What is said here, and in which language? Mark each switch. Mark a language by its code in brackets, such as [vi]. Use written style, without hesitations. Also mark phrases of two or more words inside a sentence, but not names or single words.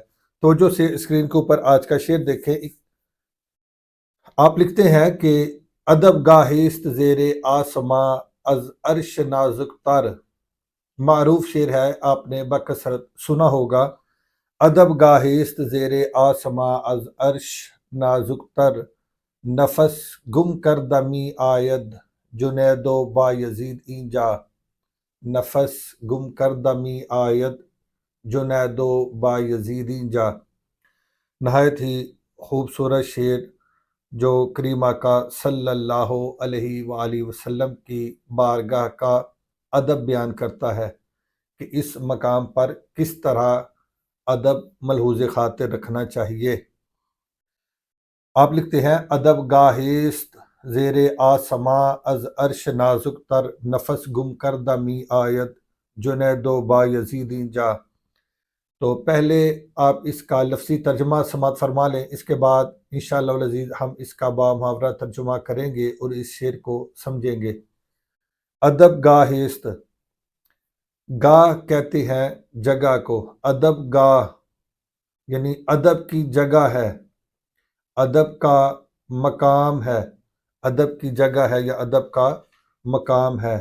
[ur] توجہ سے اسکرین کے اوپر آج کا شعر دیکھیں۔ آپ لکھتے ہیں کہ [fa] ادب گاہست زیر آسماں از عرش نازک تر۔ [ur] معروف شعر ہے، آپ نے بکثرت سنا ہوگا۔ [fa] ادب گاہست زیر آسماں از عرش نازک تر، نفس گم کردہ می آید جنید و بایزید اینجا۔ نفس گم کردہ می آید جنید و بایزید اینجا۔ [ur] نہایت ہی خوبصورت شعر جو کریم آقا [ar] صلی اللہ علیہ وآلہ وسلم [ur] کی بارگاہ کا ادب بیان کرتا ہے کہ اس مقام پر کس طرح ادب ملحوظ خاطر رکھنا چاہیے۔ آپ لکھتے ہیں [fa] ادب گاہست زیر آسماں از عرش نازک تر، نفس گم کردہ می آید جنید و بایزید اینجا۔ [ur] تو پہلے آپ اس کا لفظی ترجمہ سماعت فرما لیں، اس کے بعد [ar] انشاءاللہ العزیز [ur] ہم اس کا بامحاورہ ترجمہ کریں گے اور اس شعر کو سمجھیں گے۔ ادب گاہست، گاہ کہتے ہیں جگہ کو، ادب گاہ یعنی ادب کی جگہ ہے، ادب کا مقام ہے، ادب کی جگہ ہے یا ادب کا مقام ہے۔